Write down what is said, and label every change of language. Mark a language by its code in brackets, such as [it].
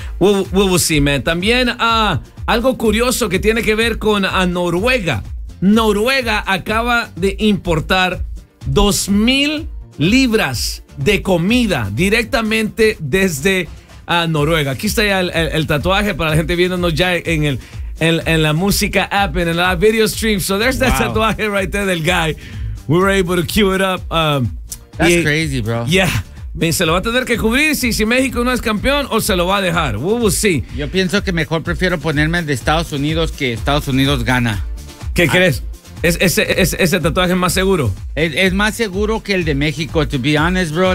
[en] We'll see, man. [es] También algo curioso que tiene que ver con a Noruega. Noruega acaba de importar 2,000 libras de comida directamente desde Noruega. Aquí está ya el tatuaje para la gente viéndonos ya en la música app, en la video stream. [en] So there's that tatuaje right there del guy. We were able to queue it up. That's crazy, bro. Yeah. [es] ¿Se lo va a tener que cubrir si México no es campeón o se lo va a dejar? [en] We'll see. [es] Yo pienso que mejor prefiero ponerme de Estados Unidos que Estados Unidos gana. ¿Qué crees? ¿Ese tatuaje más seguro? Es más seguro que el de México, [en] to be honest, bro.